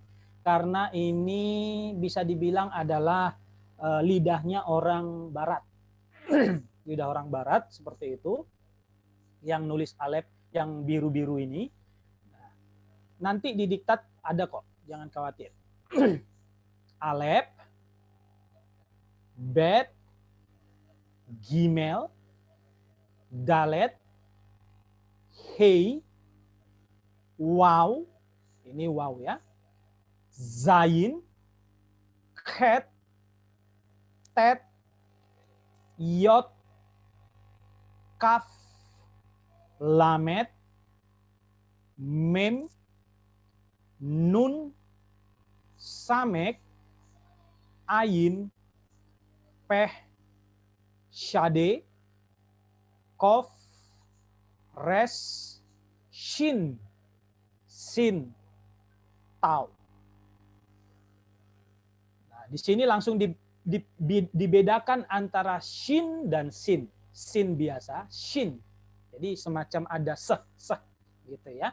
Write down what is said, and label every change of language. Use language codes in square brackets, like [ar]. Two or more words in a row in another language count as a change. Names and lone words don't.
[id] Karena ini bisa dibilang adalah lidahnya orang barat. Lidah orang barat seperti itu. Yang nulis alef yang biru-biru ini. Nah, nanti di diktat ada kok, jangan khawatir. [he] אלף, בית, גימל, דלת, הא, וו, [id] ini waw ya, [he] זין, חית, טית, יוד, כף, למד, מם, נון, סמך, עין, פא, צדי, קוף, ריש, שין, שין, תו. [id] Nah, di sini langsung dibedakan antara shin dan sin. Sin biasa, shin. Jadi semacam ada seh gitu ya.